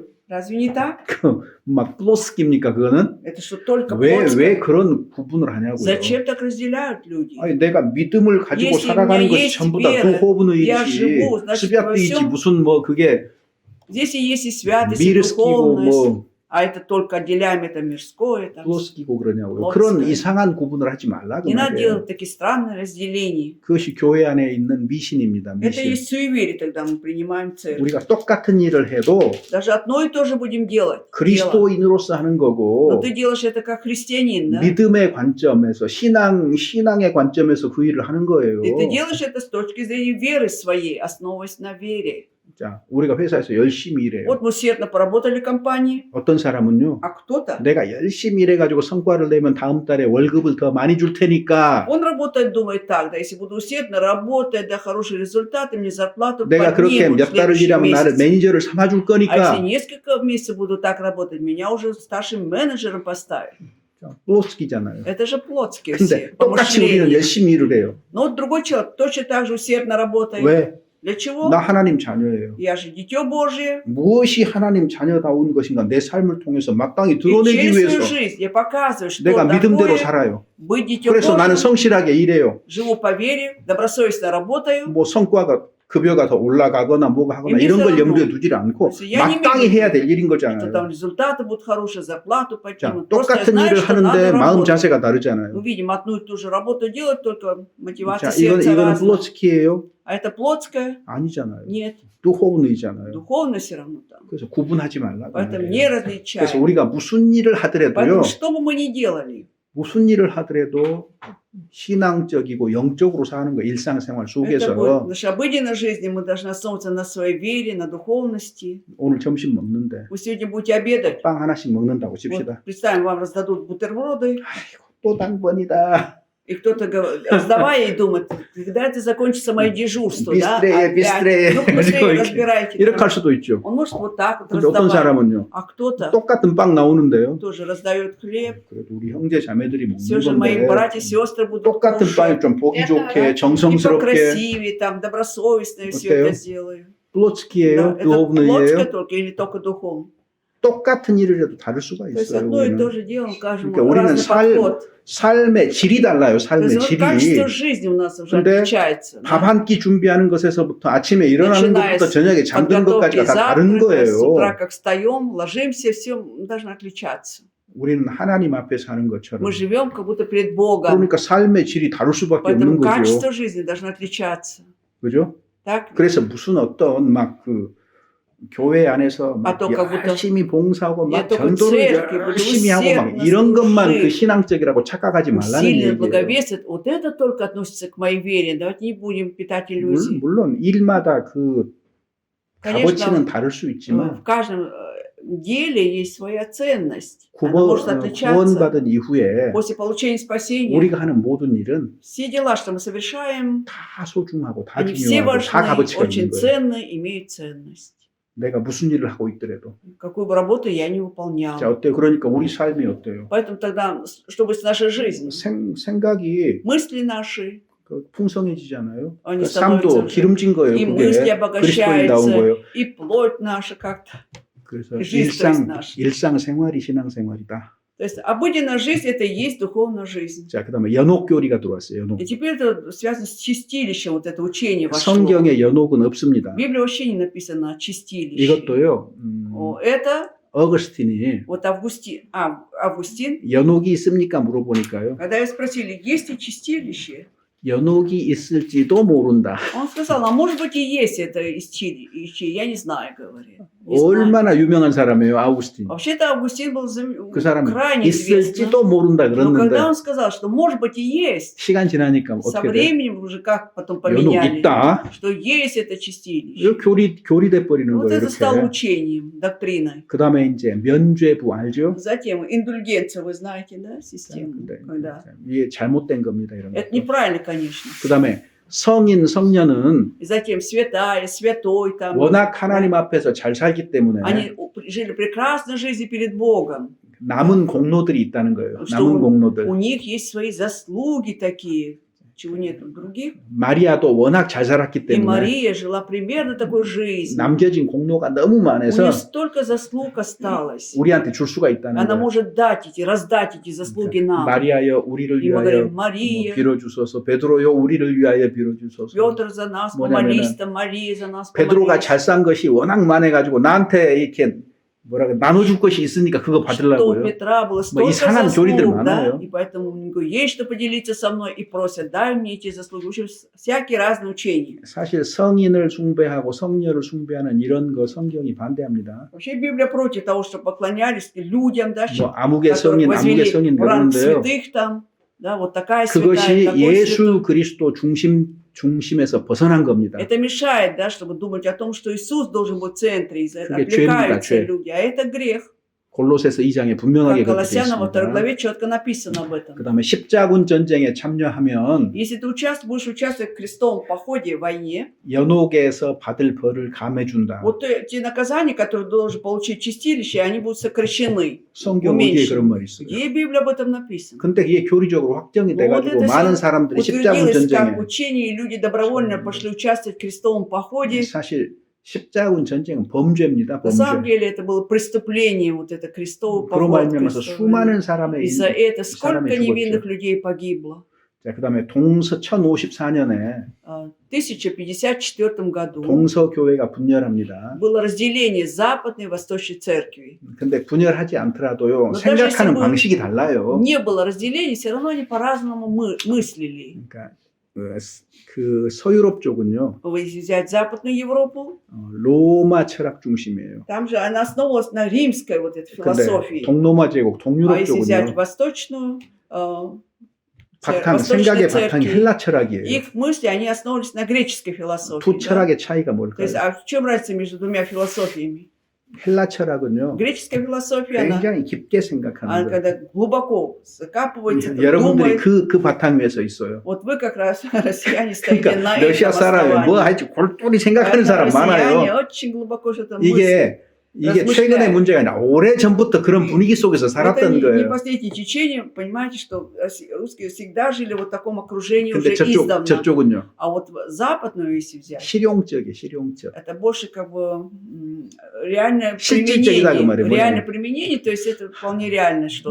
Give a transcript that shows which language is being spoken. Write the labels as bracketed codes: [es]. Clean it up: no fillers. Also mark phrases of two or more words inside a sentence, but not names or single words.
[ru] Разве не так? [ko] 막 플로스키입니까 그거는? [ru] Это что, только [ko] 왜 [ru] плотское? [ko] 그런 구분을 하냐고요. [ru] Зачем так разделяют люди? [ko] 아니 내가 믿음을 가지고 [ru] Если [ko] 살아가는 [ru] у меня [ko] 것이 [ru] есть [ko] 전부 다 [ru] вера, я [ko] 두호브느이지, [ru] живу, значит, [ko] 스베트이지 [ru] во всем [ko] 무슨 뭐 그게 [ru] Здесь и есть и святость, и [ko] 미르스키고 [ru] духовность. [ko] 뭐 [ru] а это только отделяем это мирское. Там. [ko] 플러스 끼고 그러냐고요. 플러스가. 그런 이상한 구분을 하지 말라 그 [ru] Не надо [ko] 말이에요. [ru] делать такие странные разделения. [ko] 그것이 교회 안에 있는 미신입니다. [ru] Это [ko] 미신. [ru] есть суеверие, тогда мы принимаем церковь. [ko] 우리가 똑같은 일을 해도 [ru] Даже одно и то же будем делать. дело. [ko] 그리스도인으로서 하는 [ru] Но [ko] 거고 [ru] ты делаешь это как христианин, да? [ko] 믿음의 관점에서 신앙의 관점에서 그 일을 하는 거예요. [ru] И ты делаешь это с точки зрения веры своей, основываясь на вере. [ko] 자, 우리가 회사에서 열심히 일해요. [ru] Вот мы усердно поработали в компании, [ko] 어떤 사람은요. [ru] а кто-то, [ko] 내가 열심히 일해가지고 성과를 내면 다음 달에 월급을 더 많이 줄 테니까 [ru] он работает, думает так, да, если буду усердно работать, да, хорошие результаты, мне зарплату [ko] 내가 그렇게 [ru] поднимут в [ko] 몇 달을 [ru] следующем [ko] 일하면 나를 [ru] месяце. [ko] 매니저를 삼아줄 [ru] А [ko] 거니까 [ru] если несколько месяцев буду так работать, меня уже старшим менеджером поставят. [ko] 플로스기잖아요. [ru] Это же плотские [ko] 근데 [ru] все [ko] 똑같이 우리는 [ru] помышления. [ko] 열심히 일을 해요. [ru] Но вот другой человек точно так же усердно работает. [ko] 왜? [ru] Для чего? [ko] 나 하나님 자녀예요. [ru] Я же дитё Божие. [ko] 무엇이 하나님 자녀다운 것인가 내 삶을 통해서 마땅히 [ru] И [ko] 드러내기 [ru] через свою [ko] 위해서 [ru] жизнь я показываю, что [ko] 내가 믿음대로 [ru] такое [ko] 살아요. [ru] быть дитё [ko] 그래서 나는 [ru] Божьим. [ko] 성실하게 일해요. [ru] Живу по вере, добросовестно работаю. [ko] 뭐 성과가 급여가 더 올라가거나 뭐가 하거나 이미 이런 걸 [ru] все [ko] 염두에 [ru] равно. [ko] 두질 않고 [ru] 그래서 я не [ko] 마땅히 [ru] имею [ko] 해야 될 일인 [ru] Что [ko] 거잖아요. [ru] там результаты будут хорошие, зарплату [ko] 자, [ru] поднимут. Просто я [ko] 똑같은 [ru] знаю, [ko] 일을 [ru] что [ko] 하는데 [ru] надо [ko] 마음 [ru] работать. [ko] 자세가 [ru] Мы [ko] 다르잖아요. [ru] видим одну и ту же работу делать, только мотивация [ko] 자, [ru] сердца [ko] 이거는 [ru] разная. [ko] 플로스키예요? [ru] А это плотское? [ko] 아니잖아요. [ru] Нет. [ko] 두호운의잖아요. [ru] Духовно все равно там. [ko] 그래서 구분하지 말라. [ru] Поэтому не [ko] 그래서 [ru] различаем. [ko] 우리가 무슨 일을 하더라도요. [ru] Поэтому что бы мы ни делали, [ko] 무슨 일을 하더라도 신앙적이고 영적으로 사는 거 일상생활 [ru] это будет [ko] 속에서 [ru] в нашей обыденной жизни, мы должны основываться на своей вере, на духовности. [ko] 오늘 점심 먹는데 [ru] Вы сегодня будете обедать. [ko] 빵 하나씩 먹는다고 [ru] Вот, [ko] 칩시다. [ru] представим, вам раздадут бутерброды, [ko] 아이고 또 당번이다. [ru] и кто-то, раздавая, и думает, когда это закончится мое дежурство, да? Быстрее, Опять. быстрее. Ну, быстрее [ko] 이렇게, [ru] разбирайте. [ko] 이렇게 [ru] там. [ko] 할 수도 있죠. [ru] Он может вот так вот [ko] 근데 어떤 [ru] раздавать. [ko] 사람은요. [ru] А кто-то [ko] 똑같은 빵 나오는데요. [ru] тоже раздает хлеб. [ko] 그래도 우리 형제 자매들이 [ru] Все [ko] 먹는 [ru] же мои [ko] 건데 [ru] братья и сестры будут [ko] 똑같은 [ru] кушать. [ko] 빵이 좀 보기 [ru] Это [ko] 좋게 [ru] И [ko] 정성스럽게 [ru] покрасивее, там, добросовестно и все [ko] 어때요? [ru] это сделаю. Да, [ko] 플로츠키예요, [ru] это плотское [ko] 두호운의예요. [ru] только или только духовно? [ko] 똑같은 일을 해도 다를 수가 [ru] То есть [ko] 있어요. [ru] одно и [ko] 우리는. [ru] то же делаем, каждому [ko] 그러니까 우리는 [ru] разный подход. [ko] 삶의 질이 달라요. [ru] То [ko] 삶의 [ru] есть вот качество [ko] 질이. [ru] жизни у нас уже [ko] 근데 [ru] отличается. [ko] 밥 [ru] да. [ko] 한 끼 준비하는 것에서부터 아침에 일어나는 [ru] Начиная [ko] 것부터 [ru] с [ko] 저녁에 잠드는 [ru] подготовки [ko] 것까지가 다 다른 [ru] завтрака, с утра [ko] 거예요. [ru] как встаем, ложимся, все должно отличаться. [ko] 우리는 하나님 앞에 사는 것처럼. [ru] Мы живем как будто перед Богом. [ko] 그러니까 삶의 질이 다를 수밖에 [ru] Поэтому [ko] 없는 거죠. [ru] качество жизни должно отличаться. [ko] 그죠? [ru] Так? [ko] 그래서 무슨 어떤 막 그 교회 안에서 막 아, 또 как 열심히 봉사하고 막 [ru] Я только [ko] 전도를 [ru] церкви буду [ko] 열심히 하고 막 [ru] усердно [ko] 이런 것만 그 [ru] служить. [ko] 신앙적이라고 착각하지 말라는 [ru] Сильно [ko] 얘기예요. [ru] благовестит. Вот это только относится к моей вере. Давайте не будем питать иллюзий. [ko] 물론 일마다 그 값어치는 [ru] Конечно, [ko] 다를 수 있지만 [ru] в каждом деле есть своя ценность. Она может отличаться. [ko] 구원받은 이후에 [ru] После получения спасения [ko] 우리가 하는 모든 일은 [ru] все дела, что мы совершаем, [ko] 다 소중하고 다 [ru] они все [ko] 중요하고 다 [ru] важны, [ko] 값어치가 [ru] очень [ko] 있는 거예요. [ru] ценны, имеют ценность. [ko] 내가 무슨 일을 하고 있더라도. [ru] Какую бы работу я не выполнял. [ko] 자, 어때요? 그러니까 우리 삶이 어때요? [ru] Поэтому тогда, чтобы с нашей жизнью, [ko] 생각이 [ru] мысли наши, [ko] 그 풍성해지잖아요. [ru] они [ko] 그 삶도 [ru] становятся [ko] 기름진 거예요. [ru] и [ko] 그게 [ru] мысли [ko] 그리스도인다운 거예요. [ru] обогащаются, и плоть наша как-то. [ko] 그래서 [ru] жизнь, то есть наша. [ko] 일상생활이 신앙생활이다. [ru] То есть обыденная жизнь – это и есть духовная жизь. [ko] 자, 그다음에 연옥교리가 들어왔어요. 연옥. [ru] И теперь это связано с чистилищем, вот это учение вошло. [ko] 성경에 연옥은 없습니다. [ru] В Библии вообще не написано чистилище. [ko] 이것도요. [ru] Это [ko] 어거스틴이 [ru] вот Августин, [ko] 연옥이 있습니까 물어보니까요. [ru] когда его спросили, есть ли чистилище, [ko] 연옥이 있을지도 모른다. [ru] он сказал, а может быть и есть это чистилище, я не знаю, говорит. Не знаю. [ko] 얼마나 유명한 사람이에요, 아우구스틴. [ru] Вообще-то Августин был [ko] 그 사람이 [ru] крайне известным. [ko] 있을지도 모른다 [ru] Но [ko] 그랬는데 [ru] когда он сказал, что может быть и есть, [ko] 시간 지나니까 [ru] со [ko] 어떻게 돼? [ru] временем уже как потом [ko] 연옥 [ru] поменяли, [ko] 있다. [ru] что есть это чистилище. [ko] 이거 교리돼 버리는 [ru] Вот [ko] 거예요, [ru] это стало [ko] 이렇게. [ru] учением, доктриной. [ko] 그다음에 이제 면죄부 알죠? [ru] Затем индульгенция, вы знаете, да, систему? [ko] 근데 [ru] Когда. [ko] 이게 잘못된 겁니다, 이런 [ru] Это [ko] 거. [ru] неправильно, конечно. [ko] 그다음에 성인 성녀는 [ru] И затем святая, святой, там, [ko] 워낙 하나님 앞에서 잘 살기 때문에 [ru] они жили прекрасной жизнью перед Богом. [ko] 남은 공로들이 있다는 거예요. [ru] Что [ko] 남은 공로들. [ru] у них есть свои заслуги такие, чего нет у других. [ko] 마리아도 워낙 잘 살았기 [ru] И [ko] 때문에 [ru] Мария жила примерно такой жизнью. [ko] 남겨진 공로가 너무 [ru] У [ko] 많아서 [ru] нее столько заслуг осталось. [ko] 우리한테 줄 수가 있다는 [ru] Она [ko] 거예요. [ru] может раздать эти заслуги нам. [ko] 마리아여 우리를 [ru] И мы [ko] 위하여 [ru] говорим, Мария, [ko] 빌어주소서. 베드로여 우리를 위하여 빌어주소서. [ru] Петр за нас [ko] 뭐냐면은 [ru] помолись, там Мария за нас [ko] 베드로가 [ru] помолись. [ko] 잘 산 것이 워낙 많아가지고 나한테 이렇게 뭐라고 나눠줄 것이 있으니까 그거 [ru] Что у [ko] 받으려고요. [ru] Петра было [ko] 뭐 [ru] столько [ko] 이상한 교리들 [ru] заслуг, да, [ko] 많아요. [ru] и поэтому он говорит, есть что поделиться со мной, и просят, дай мне эти заслуги. В общем, всякие разные учения. [ko] 사실 성인을 숭배하고 성녀를 숭배하는 이런 거 성경이 반대합니다. [ru] Вообще Библия против того, что поклонялись людям, да, [ko] 뭐 아무개 [ru] которых [ko] 성인, 아무개 [ru] возвели [ko] 성인 [ru] в ранг [ko] 그러는데요. [ru] святых там, да, вот такая святая, [ko] 그것이 [ru] такой [ko] 예수 [ru] святой. [ko] 그리스도 중심에서 벗어난 겁니다. [ru] Это мешает, да, чтобы думать о том, что Иисус должен быть в центре, и [ko] 그게 [ru] отвлекаются [ko] 죄입니다, 죄. [ru] люди, а это грех. [ko] 골로새서 2장에 분명하게 [ru] Как [ko] 그렇게 되어 [ru] Колоссянам во 2 [ko] 있습니다. [ru] главе четко написано об этом. [ko] 그 다음에 십자군 전쟁에 참여하면 [ru] Если ты будешь участвовать в крестовом походе в войне, [ko] 연옥에서 받을 벌을 감해준다. [ru] вот те наказания, которые должен получить чистилище, они будут сокращены. [ko] 성경 어디에 [ru] уменьшены. [ko] 그런 말이 있어요. [ru] Где Библия об этом написана? [ko] 근데 이게 교리적으로 확정이 [ru] Ну, вот [ko] 돼가지고 [ru] это [ko] 많은 [ru] всё [ko] 사람들이 십자군 [ru] утвердилось [ko] 전쟁에 [ru] как учение, и люди добровольно пошли участвовать в крестовом походе. [ko] 사실 십자군 전쟁은 범죄입니다. [ru] На самом [ko] 범죄. [ru] деле это было преступление, вот это крестовый [ko] 그로 [ru] поход. [ko] 말미암아서 [ru] крестовый. [ko] 수많은 사람의 [ru] Из-за этого сколько [ko] 사람이 [ru] невинных [ko] 죽었죠. [ru] людей погибло. [ko] 자, 그다음에 동서 1054년에 [ru] В 1054 году [ko] 동서 교회가 분열합니다. [ru] было разделение Западной и Восточной церкви. [ko] 근데 분열하지 않더라도요. [ru] Но даже если [ko] 생각하는 [ru] бы [ko] 방식이 달라요. [ru] не было разделения, все равно они по-разному мыслили. [ko] 그러니까 그 서유럽 쪽은요. [ru] Если взять Западную Европу, [ko] 로마 철학 중심이에요. [ru] там же она основывалась на римской вот этой [ko] 근데 [ru] философии. [ko] 동로마 제국, [ru] А [ko] 동유럽 [ru] если взять [ko] 쪽은요. [ru] Восточную, [ko] 바탕, [ru] Восточной [ko] 생각의 바탕이 [ru] церкви, [ko] 헬라 철학이에요. [ru] их мысли, они основывались на греческой философии. [ko] 두 [ru] да? [ko] 철학의 차이가 [ru] То [ko] 뭘까요? [ru] есть, а в чем разница между двумя философиями? [ko] 헬라 철학은요. [ru] Греческая философия, она [ko] 굉장히 깊게 생각하는 거예요. [ru] когда глубоко закапывается, [ko] 여러분들이 [ru] думает. [ko] 그 바탕 위에서 있어요. [ru] Вот вы как раз, россияне, стоите [ko] 그러니까 [ru] на [ko] 러시아 [ru] этом [ko] 사람이 뭐 [ru] основании. [ko] 할지 골똘히 생각하는 사람 [ru] россияне [ko] 많아요. [ru] очень глубоко что-то мыслят. [ko] 이게 [ru] размышляют. [ko] 최근의 문제가 아니라 오래 전부터 그런 분위기 속에서 [ru] Это [ko] 살았던 [ru] не [ko] 거예요. [ru] последние течения, понимаете, что русские всегда жили в вот таком окружении [ko] 근데 [ru] уже издавна. [ko] 저쪽은요. [ru] А вот западную, если взять, [ko] 실용적이에요, 실용적. [ru] это больше как бы реальное [ko] 실질적이다, 그 말이에요, [ru] применение. Реальное [ko] 뭐냐면. [ru] применение, то есть это вполне реальное что-то.